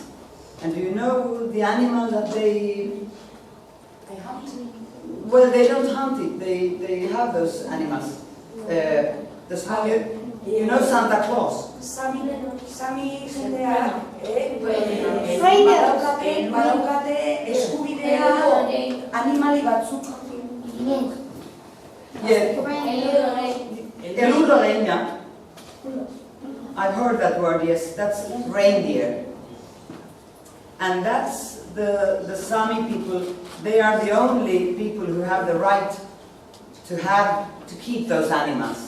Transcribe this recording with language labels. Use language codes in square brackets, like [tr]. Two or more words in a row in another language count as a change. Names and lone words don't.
[en] And do you know the animal that they hunt? Well, they don't hunt it. They have those animals. The small, you know Santa Claus. [eu] Sami jendea, badaukate eskubidea animali batzuk. Yeah. Elurorena. [en] I've heard that word, yes. That's reindeer. And that's the Sami people. They are the only people who have the right to keep those animals.